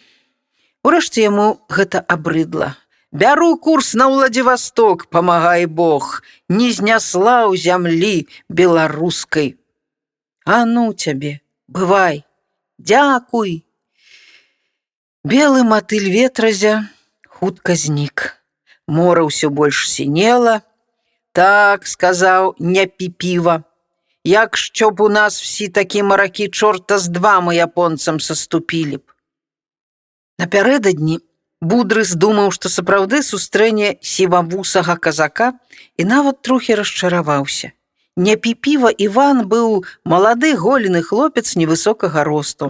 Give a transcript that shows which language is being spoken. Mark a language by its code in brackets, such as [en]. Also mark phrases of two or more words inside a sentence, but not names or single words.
[be] Урэшце яму гэта абрыдла. «Бяру курс на Владзівасток, памагай Бог, не знясла ў зямлі беларускай». «А ну цябе, бывай, дзякуй». Белы матыль ветразя хутка знік. Мора ўсё больш сінела. «Так, — сказаў, — не піпіва. [uk] Як щоб у нас всі такі [be] маракі, чорта з два мы японцам саступілі б». Напярэдадні Будрыс думаў, што сапраўды сустрэне сівавусага казака, і нават трохі расчараваўся. Непіпіва Іван быў малады голены хлопец невысокага росту.